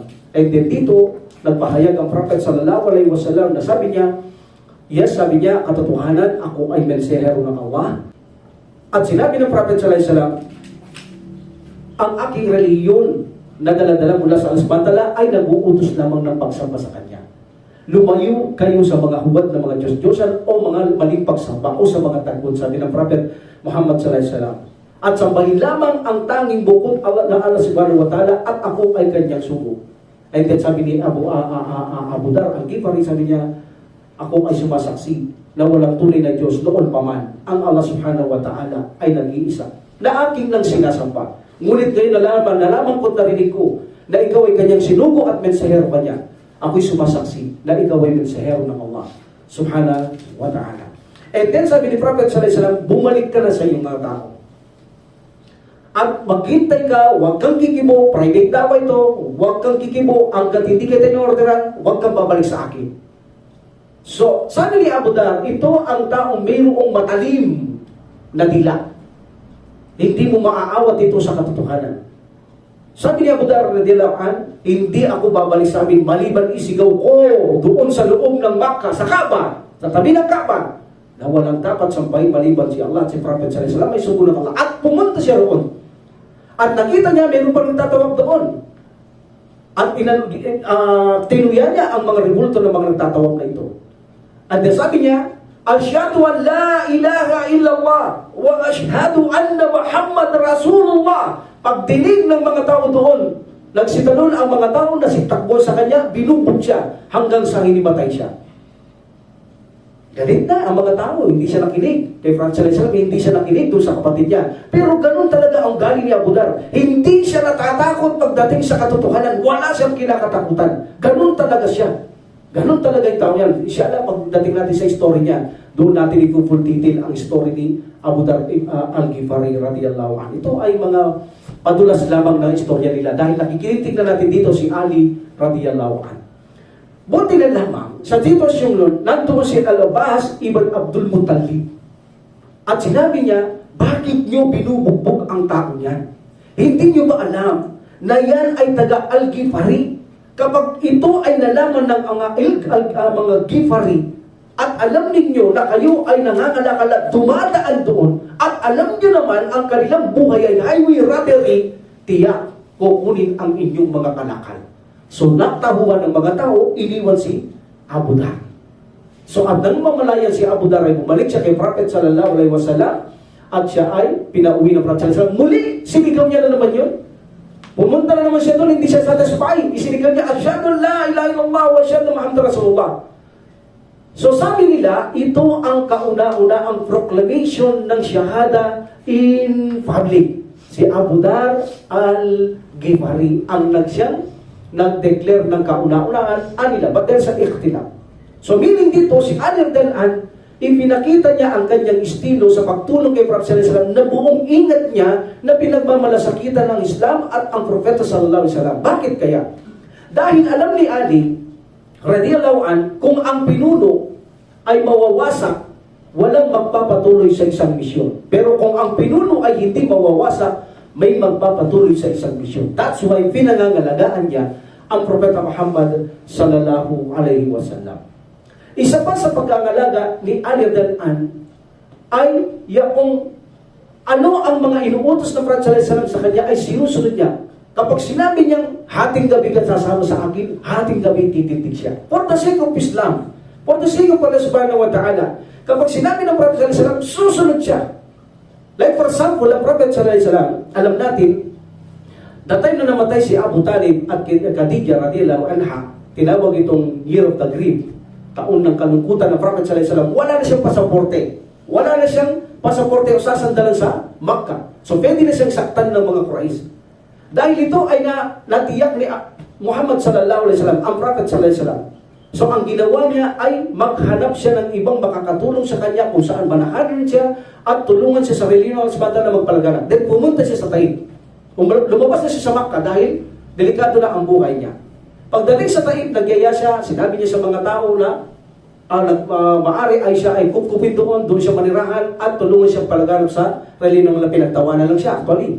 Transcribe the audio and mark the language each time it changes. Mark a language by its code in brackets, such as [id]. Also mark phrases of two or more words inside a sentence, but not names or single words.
[en] And then [tl] dito nagpahayag ang Prophet [ar] صلى الله عليه وسلم [tl] na sabi niya, yes, sabi niya, katotohanan, ako ay mensahero ng Allah. At sinabi ng Prophet [ar] صلى الله عليه وسلم, [tl] ang aking reliyon na dala-dala mula sa Allah [ar] سبحانه وتعالى [tl] ay nag-uutos lamang ng pagsamba sa Kanya. lumayo kayo sa mga huwad na mga Diyos-Diyosan o mga maling pagsamba o sa mga tagpon, sabi ng Prophet Muhammad [ar] صلى الله عليه وسلم. [tl] At sambahin lamang ang tanging bukod na Allah [ar] سبحانه وتعالى [tl] at ako ay kanyang sugo. [en] And then [tl] sabi ni Abu Dar al-Ghifari, sabi niya, ako ay sumasaksi na walang tunay na Diyos noon pa man. Ang Allah [ar] سبحانه وتعالى [tl] ay nag-iisa, na aking nang sinasamba. Ngunit ngayon nalaman ko't narinig ko na ikaw ay kanyang sinugo at mensahero kanya. Ako'y sumasaksi na ikaw ay mensahero ng Allah [ar] سبحانه وتعالى. [en] And then [tl] sabi ni Prophet [ar] صلى الله عليه وسلم, [tl] bumalik ka na sa iyong mga tao. At maghintay ka, huwag kang kikibo, private daw ito, huwag kang kikibo, hanggat hindi kita in-orderan, huwag kang babalik sa akin. So, sabi ni Abu Dar, ito ang taong mayroong matalim na dila. Hindi mo maaawat ito sa katotohanan. Sabi ni Abu Dar [ar] رضي الله عنه, [tl] hindi ako babalik sa amin maliban isigaw ko doon sa loob ng Makkah, sa Kaaba, sa tabi ng Kaaba, na walang dapat sampahin maliban si Allah at si Prophet [ar] صلى الله عليه وسلم [tl] ay sugo ng Allah. At pumunta siya roon. At nakita niya mayroon pa rin tatawag doon. At tinuya niya ang mga rebulto ng mga nagtatawag na ito. At sabi niya, [ar] أشهد أن لا إله إلا الله وأشهد أن محمد رسول الله. [tl] Pagdinig ng mga tao doon, nagsitalon ang mga tao na sitakbo sa kanya, binubog siya hanggang sa hinimatay siya. Galit na ang mga tao, hindi siya nakinig. Kay Francis hindi siya nakinig doon sa kapatid niya. Pero ganun talaga ang galing ni Abu Dar. Hindi siya natatakot pagdating sa katotohanan. Wala siyang kinakatakutan. Ganun talaga siya. Ganun talaga yung tao yan. Siya lang pagdating natin sa story niya, doon natin i- [en] full detail [tl] ang story ni Abu Dar al-Ghifari [ar] رضي الله عنه. [tl] Ito ay mga padulas lamang ng istorya nila dahil nakikinig na natin dito si Ali [ar] رضي الله عنه. [tl] Buti na lamang, sa sitwasyong nun, nandoon si Al-Abbas ibn Abdul Muttalib. At sinabi niya, bakit niyo binubugbog ang tao niyan? Hindi niyo ba alam na yan ay taga Al-Ghifari? Kapag ito ay nalaman ng mga Ghifari, at alam ninyo na kayo ay nangangalakala, dumadaan doon, at alam niyo naman ang kanilang buhay ay [en] highway robbery, [tl] tiyak, kukunin ang inyong mga kalakal. So, natahuan ng mga tao, iniwan si Abu Dar. So, at nang mamalayan si Abu Dar ay bumalik siya kay Prophet [ar] صلى الله عليه وسلم [tl] at siya ay pinauwi ng Prophet [ar] صلى الله عليه وسلم. [tl] Muli, sinigaw niya na naman yun. Pumunta na naman siya doon, hindi siya satisfied. Isinigaw niya, [ar] أشهد لا إله إلا الله وأشهد محمد رسول الله. [tl] So, sabi nila, ito ang kauna-una ang proclamation ng shahada [en] in public. [tl] Si Abu Dar al-Ghifari ang nag-declare ng kauna-unaan anila, [en] but there's an ikhtilaf. [tl] So meaning dito, si Ali Al-Dalan, ipinakita niya ang kanyang estilo sa pagtulong kay Prophet [ar] صلى الله عليه وسلم [tl] na buong ingat niya na pinagmamalasakitan ng Islam at ang Propeta [ar] صلى الله عليه وسلم. [tl] Bakit kaya? Dahil alam ni Ali [ar] رضي الله عن, [tl] kung ang pinuno ay mawawasak, walang magpapatuloy sa isang misyon. Pero kung ang pinuno ay hindi mawawasak, may magpapatuloy sa isang misyon. [en] That's why [tl] pinangangalagaan niya ang Propeta Muhammad [ar] صلى الله عليه وسلم. [tl] Isa pa sa pagkangalaga ni Ali Dalan ay yung ano ang mga inuutos ng Prophet [ar] صلى الله عليه وسلم [tl] sa kanya ay sinusunod niya. Kapag sinabi niyang hating gabi ka sasama sa akin, hating gabi titindig siya. [en] For the sake of Islam, for the sake of Allah [ar] سبحانه وتعالى, [tl] kapag sinabi ng Prophet [ar] صلى الله عليه وسلم, [tl] susunod siya. [en] Like for example, [tl] ang Prophet [ar] صلى الله عليه وسلم, [tl] alam natin, [en] the time [tl] na namatay si Abu Talib at Khadija [ar] رضي الله عنها, [tl] tinawag itong Year of the Grief, taon ng kalungkutan ng Prophet [ar] صلى الله عليه وسلم, [tl] wala na siyang pasaporte. Wala na siyang pasaporte o sasandalan sa Makkah. So pwede na siyang saktan ng mga Quraysh. Dahil ito ay natiyak ni Muhammad [ar] صلى الله عليه وسلم, [tl] ang Prophet [ar] صلى الله عليه وسلم. [tl] So ang ginawa niya ay maghanap siya ng ibang makakatulong sa kanya kung saan manahanin siya at tulungan siya sa religion ng Isbata na magpalaganap. Then pumunta siya sa Taif. Lumabas na siya sa Makkah dahil delikado na ang buhay niya. Pagdating sa Taif, nagyaya siya, sinabi niya sa mga tao na maari ay siya ay kupkupin doon siya manirahan at tulungan siya palaganap sa religion ng pinagtawanan lang siya actually.